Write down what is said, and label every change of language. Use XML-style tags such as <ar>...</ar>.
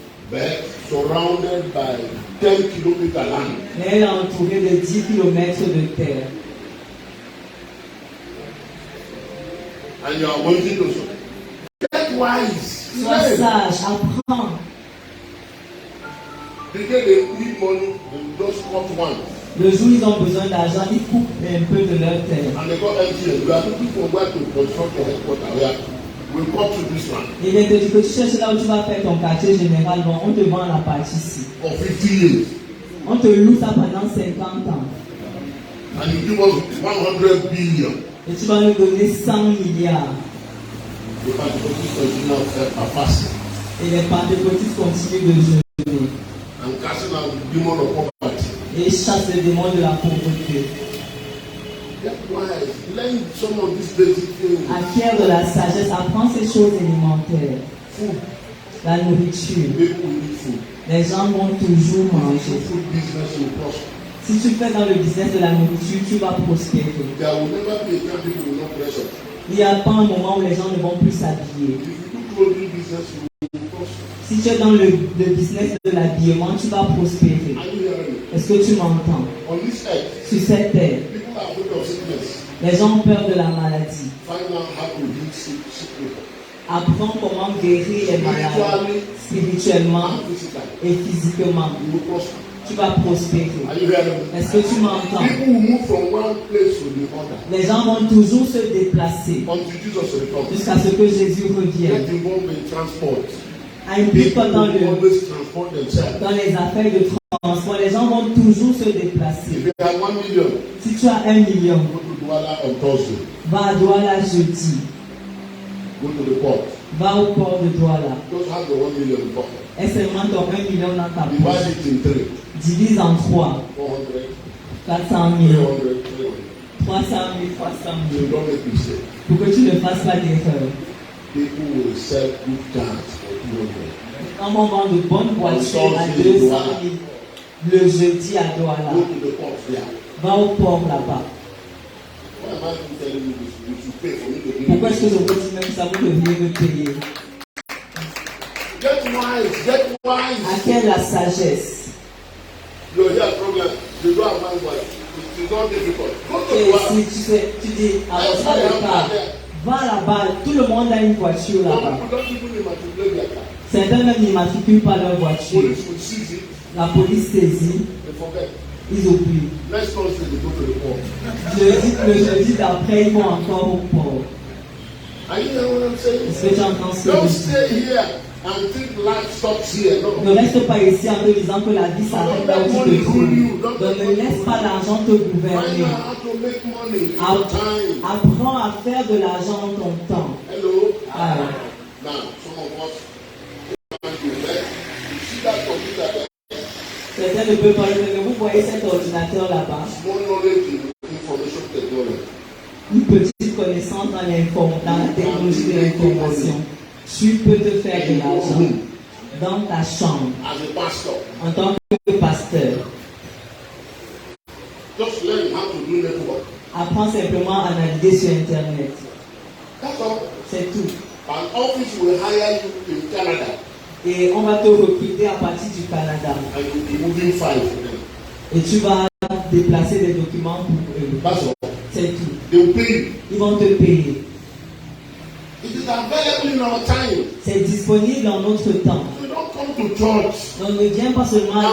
<en>But surrounded by 10 kilometer land.</en> <fr>Elle est entourée de 10 km de terre.</fr> <en>And you are wanting to get wise.</en> <fr>Sois sage, apprends.</fr> <en>The day they need money, they just cut one.</en> <fr>Le jour où ils ont besoin d'argent, ils coupent un peu de leur terre.</fr> <en>And they got MTN. We are looking for where to construct your headquarters. We cut to this one.</en> <fr>Et bien, tu peux chercher là où tu vas faire ton quartier général. Bon, on te vend la partie ici.</fr> <en>For 50 years.</en> <fr>On te loue ça pendant 50 ans.</fr> <en>And you give us 100 billion.</en> <fr>Et tu vas nous donner 100 milliards.</fr> <en>The Pentecostals continue to fast.</en> <fr>Et les pentecôtistes continuent de jeûner.</fr> <en>And casting out the demon of poverty.</en> <fr>Et chassent les démons de la pauvreté.</fr> <en>Get wise. Learn some of these basic things.</en> <fr>Acquiert de la sagesse, apprends ces choses élémentaires.</fr> <en>Food.</en> <fr>La nourriture.</fr> <en>People will eat food.</en> <fr>Les gens vont toujours manger.</fr> <en>Food business will prosper.</en> <fr>Si tu fais dans le business de la nourriture, tu vas prospérer.</fr> <en>There will never be a time people will not dress up.</en> <fr>Il n'y a pas un moment où les gens ne vont plus s'habiller.</fr> <en>If you do clothing business, you will prosper.</en> <fr>Si tu es dans le business de l'habillement, tu vas prospérer.</fr> <en>Are you hearing me?</en> <fr>Est-ce que tu m'entends?</fr> <en>On this earth,</en> <fr>Sur cette terre,</fr> <en>people are afraid of sickness.</en> <fr>les gens ont peur de la maladie.</fr> <en>Find out how to heal sick people.</en> <fr>Apprends comment guérir les malades spirituellement</fr> <en>And physically.</en> <fr>et physiquement.</fr> <en>You will prosper.</en> <fr>Tu vas prospérer.</fr> <en>Are you hearing me?</en> <fr>Est-ce que tu m'entends?</fr> <en>People will move from one place to the other.</en> <fr>Les gens vont toujours se déplacer</fr> <en>Until Jesus returns.</en> <fr>jusqu'à ce que Jésus revienne.</fr> <en>Get involved in transport.</en> <fr>Implique-toi</fr> <en>People will always transport themselves.</en> <fr>dans les affaires de transport. Les gens vont toujours se déplacer.</fr> <en>If you have 1 million,</en> <fr>Si tu as 1 million,</fr> <en>go to Douala on Thursday.</en> <fr>va à Douala jeudi.</fr> <en>Go to the port.</en> <fr>Va au port de Douala.</fr> <en>Just have the 1 million in pocket.</en> <fr>Et seulement ton 1 million dans ta</fr> <en>Divide</en> <fr>poche.</fr> <en>it in 3.</en> <fr>Divise en 3.</fr> <en>400,</en> <fr>400</fr> <en>300,</en> <fr>000,</fr> <en>300.</en> <fr>300 000, 300</fr> <en>So</en> <fr>000.</fr> <en>don't make mistake.</en> <fr>Pour que tu ne fasses pas d'erreur.</fr> <en>People will sell good cars for 200.</en> <fr>Quand on vend de bonnes voitures à 200 000 le jeudi à Douala,</fr> <en>Go to the port there.</en> <fr>va au port là-bas.</fr> <en>Why am I telling you this? You should pay for me to give</en> <fr>Pourquoi</fr> <en>you</en> <fr>est-ce que</fr> <en>this.</en> <fr>je veux dire même ça vous devriez me payer?</fr> <en>Get wise, get wise.</en> <fr>Acquiert la sagesse.</fr> <en>You hear problem. You don't have money for it. It's not difficult. Go to</en> <fr>Et</fr> <en>the port.</en> <fr>si tu dis à votre départ, va là-bas, tout le monde a une voiture</fr> <en>Some</en> <fr>là-bas.</fr> <en>people don't even immatriculate their car.</en> <fr>Certains même n'immatriculent pas leur voiture.</fr> <en>Police will seize it.</en> <fr>La police saisit,</fr> <en>They forget.</en> <fr>ils oublient.</fr> <en>Next Thursday they go to the port.</en> <fr>Le jeudi d'après, ils vont encore au port.</fr> <en>Are you hearing what I'm saying?</en> <fr>Est-ce que tu entends ce que</fr> <en>Don't</en> <fr>je dis?</fr> <en>stay here and think life stops here. No.</en> <fr>Ne reste pas ici en te disant que la vie s'arrête là où tu te trouves. Donc ne laisse pas l'argent te</fr> <en>Find</en> <fr>gouverner.</fr> <en>out how to make money in your time.</en> <fr>Apprends à faire de l'argent en ton temps.</fr> <en>Hello.</en> <fr>Ah,</fr> <en>Now, some of us want to learn. You see that computer there?</en> <fr>certains ne peuvent pas le faire, mais vous voyez cet ordinateur là-bas.</fr> <en>Small knowledge in information technology.</en> <fr>Une petite connaissance dans la technologie de l'information. Tu peux te faire de l'argent dans ta chambre</fr> <en>As a pastor,</en> <fr>en tant que pasteur.</fr> <en>just learn how to do network.</en> <fr>Apprends simplement à naviguer sur Internet.</fr> <en>That's all.</en> <fr>C'est tout.</fr> <en>An office will hire you in Canada.</en> <fr>Et on va te recruter à partir du Canada.</fr> <en>And you'll be moving files for them.</en> <fr>Et tu vas déplacer des documents pour eux.</fr> <en>That's all.</en> <fr>C'est tout.</fr> <en>They will pay you.</en> <fr>Ils vont te payer.</fr> <en>It is available in our time.</en> <fr>C'est disponible en notre temps.</fr> <en>You don't come to church</en> <fr>Donc ne viens pas seulement à</fr>